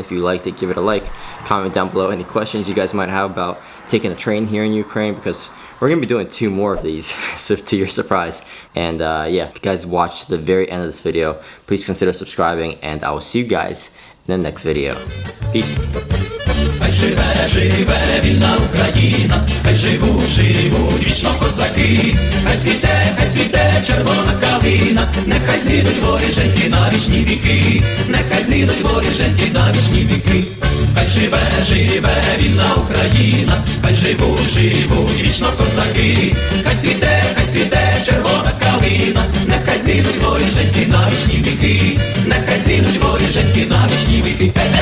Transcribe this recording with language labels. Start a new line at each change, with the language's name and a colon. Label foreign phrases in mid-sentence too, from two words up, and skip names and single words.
English: If you liked it, give it a like, comment down below any questions you guys might have about taking a train here in Ukraine, because we're gonna be doing 2 more of these, so to your surprise. And yeah, if you guys watched the very end of this video, please consider subscribing, and I will see you guys in the next video. Peace.
Ukrainian: Хай живе, живе вільна Україна, хай живуть вічно козаки, хай цвіте червона калина, нехай зійдуть воріженьки на вічні віки, нехай зійдуть воріженьки на вічні віки. Хай живе, живе вільна Україна, хай живуть вічно козаки, хай цвіте червона калина, нехай зійдуть воріженьки на вічні віки, нехай зійдуть воріженьки на вічні віки.